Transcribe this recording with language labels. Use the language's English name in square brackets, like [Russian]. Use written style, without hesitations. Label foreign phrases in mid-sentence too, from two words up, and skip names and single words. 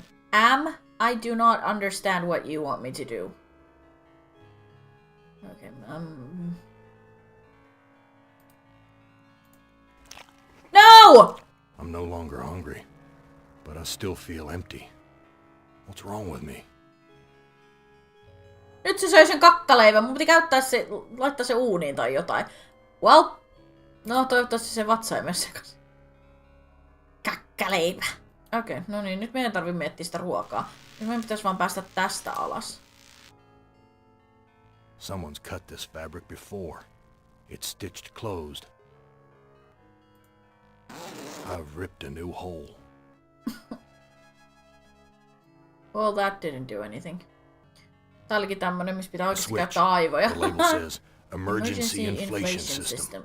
[English] I do not understand what you want me to do. Okay, No! I'm no longer hungry, but I still feel empty. What's wrong with me? [Finnish] Nyt se söi sen kakkaleivän. Mun piti käyttää se, laittaa se uuniin tai jotain. Well, no toivottavasti se vatsa ei mene sekaisin. Kakkaleivä. Okei, no niin, nyt meidän tarvii miettiä sitä ruokaa. Nyt meidän pitäisi vaan päästä tästä alas. [English] Someone's cut this fabric before. It's stitched closed. I've ripped a new hole. Well, that didn't do anything. [Finnish] Tää olikin tämmönen, missä pitää oikeesti Switch. käyttää aivoja. [English] The label says emergency inflation system.